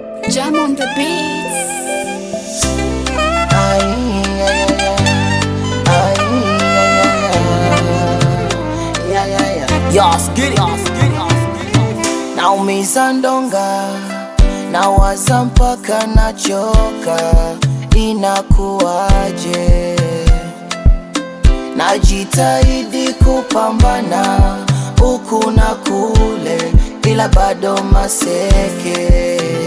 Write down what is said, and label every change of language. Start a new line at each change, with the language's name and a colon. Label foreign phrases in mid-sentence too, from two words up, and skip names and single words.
English: Jam on the beats. Ay, ay, ay, ay. Ay, ay, ay, ay. Yeah, yeah, yeah. Yas, get it.
Swahili: Naumiza ndonga, nawaza mpaka nachoka, inakuwaje? Najitahidi kupambana huku na kule, ila bado maseke.